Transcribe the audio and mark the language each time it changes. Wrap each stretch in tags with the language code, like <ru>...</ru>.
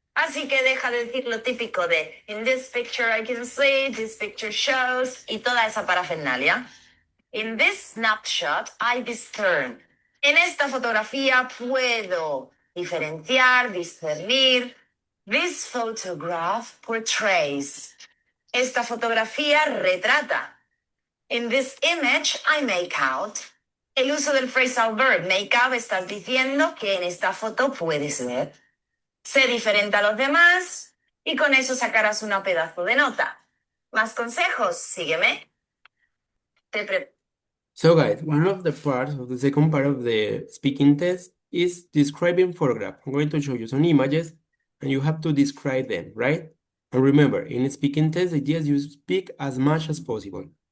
<es>Así que deja de decir lo típico de</es> <en>in this picture I can see, this picture shows</en> <es>y toda esa parafernalia.</es> <en>In this snapshot I discern.</en> <es>En esta fotografía puedo diferenciar, discernir.</es> <en>This photograph portrays.</en> <es>Esta fotografía retrata.</es> <en>In this image, I make out.</en> <es>El uso del phrasal verb make out estás diciendo que en esta foto puedes ver. Sé diferente a los demás y con eso sacarás una pedazo de nota. ¿Más consejos? Sígueme.</es> <en>So guys, one of the parts of the second part of the speaking test is describing photograph. I'm going to show you some images and you have to describe them, right? And remember, in a speaking test, the idea is you speak as much as possible.</en>